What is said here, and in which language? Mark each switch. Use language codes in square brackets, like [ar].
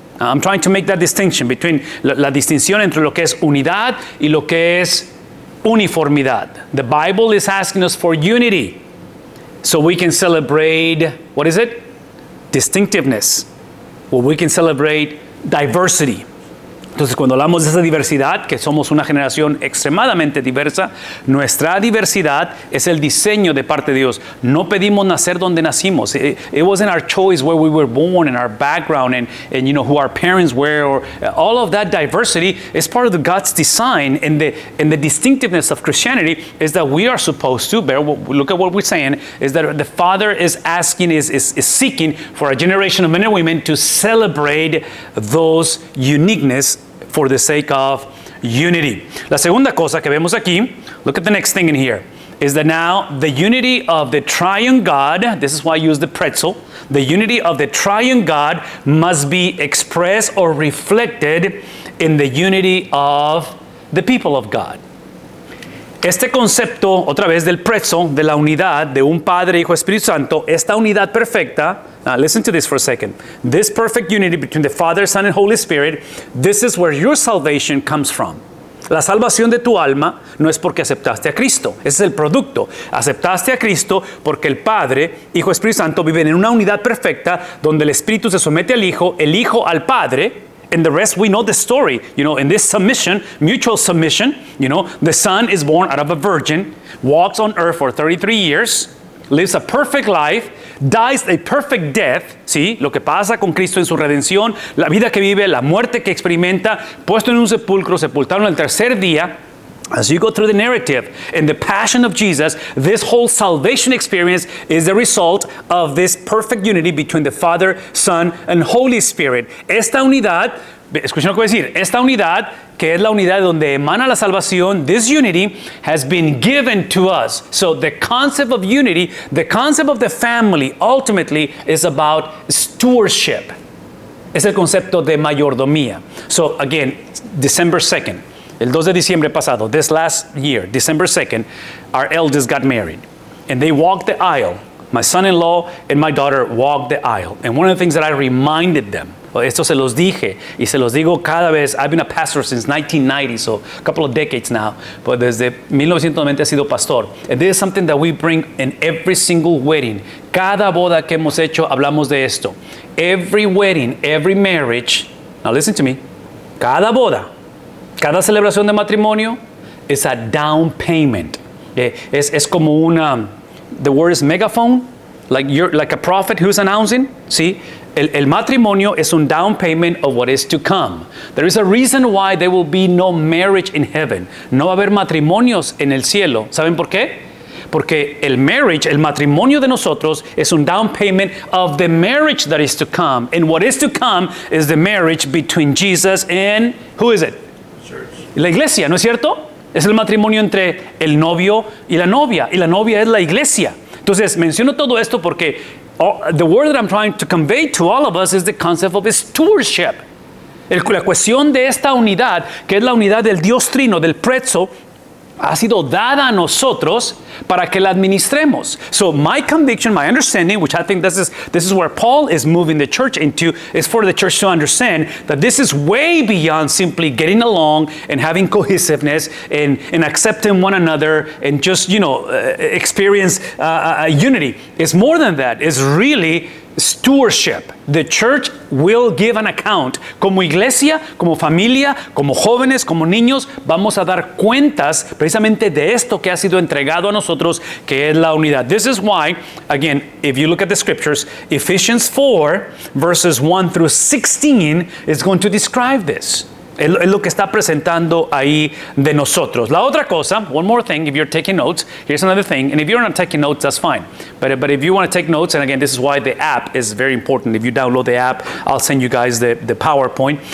[en] I'm trying to make that distinction between [es] la distinción entre lo que es unidad y lo que es uniformidad. [en] The Bible is asking us for unity so we can celebrate, what is it? Distinctiveness. Well, we can celebrate diversity. [es] Entonces, cuando hablamos de esa diversidad, que somos una generación extremadamente diversa, nuestra diversidad es el diseño de parte de Dios. No pedimos nacer donde nacimos. [en] It wasn't our choice where we were born and our background and who our parents were. Or, all of that diversity is part of God's design. And the distinctiveness of Christianity is that we are supposed to, look at what we're saying, is that the Father is asking, is seeking for a generation of men and women to celebrate those uniqueness for the sake of unity. [es] La segunda cosa que vemos aquí, [en] look at the next thing in here, is that now the unity of the triune God, this is why I use the pretzel, the unity of the triune God must be expressed or reflected in the unity of the people of God. [es] Este concepto, otra vez, del pretzel, de la unidad de un Padre, Hijo, Espíritu Santo, esta unidad perfecta, [en] listen to this for a second. This perfect unity between the Father, Son, and Holy Spirit, this is where your salvation comes from. [es] La salvación de tu alma no es porque aceptaste a Cristo, ese es el producto. Aceptaste a Cristo porque el Padre, Hijo, Espíritu Santo viven en una unidad perfecta donde el Espíritu se somete al Hijo, el Hijo al Padre. [en] And the rest, we know the story. In this submission, mutual submission, the Son is born out of a virgin, walks on earth for 33 years, lives a perfect life, dies a perfect death, ¿sí? [es] Lo que pasa con Cristo en su redención, la vida que vive, la muerte que experimenta, puesto en un sepulcro, sepultado en el tercer día. [en] As you go through the narrative and the passion of Jesus, this whole salvation experience is the result of this perfect unity between the Father, Son, and Holy Spirit. [es] Esta unidad, escuchen lo que voy a decir, esta unidad, que es la unidad donde emana la salvación, [en] this unity has been given to us. So the concept of unity, the concept of the family, ultimately is about stewardship. [es] Es el concepto de mayordomía. [en] So again, December 2nd. [es] El 2 de diciembre pasado, [en] this last year, December 2nd, our eldest got married. And they walked the aisle. My son-in-law and my daughter walked the aisle. And one of the things that I reminded them, [es] esto se los dije y se los digo cada vez. [en] I've been a pastor since 1990, so a couple of decades now. [es] But desde 1990 he sido pastor. [en] And this is something that we bring in every single wedding. [es] Cada boda que hemos hecho, hablamos de esto. [en] Every wedding, every marriage, now listen to me, [es] cada boda, cada celebración de matrimonio [en] is a down payment. [es] Es como una, [en] the word is megaphone, like a prophet who's announcing. ¿Sí? [es] El matrimonio es un [en] down payment of what is to come. There is a reason why there will be no marriage in heaven. [es] No va a haber matrimonios en el cielo. ¿Saben por qué? Porque el marriage, el matrimonio de nosotros, es un [en] down payment of the marriage that is to come. And what is to come is the marriage between Jesus and, who is it? [es] La iglesia, ¿no es cierto? Es el matrimonio entre el novio y la novia es la iglesia. Entonces, menciono todo esto porque [en] the word that I'm trying to convey to all of us is the concept of stewardship. [es] La cuestión de esta unidad, que es la unidad del Dios Trino, del pretzel, ha sido dada a nosotros para que la administremos. [en] So my conviction, my understanding, which I think this is where Paul is moving the church into, is for the church to understand that this is way beyond simply getting along and having cohesiveness and accepting one another and just, experience unity. It's more than that. It's really stewardship. The church will give an account. [es] Como iglesia, como familia, como jóvenes, como niños, vamos a dar cuentas precisamente de esto que ha sido entregado a nosotros, que es la unidad. [en] This is why, again, if you look at the scriptures, Ephesians 4, verses 1 through 16 is going to describe this. [es] Es lo que está presentando ahí de nosotros. La otra cosa, [en] one more thing, if you're taking notes, here's another thing, and if you're not taking notes, that's fine. But if you want to take notes, and again, this is why the app is very important. If you download the app, I'll send you guys the PowerPoint.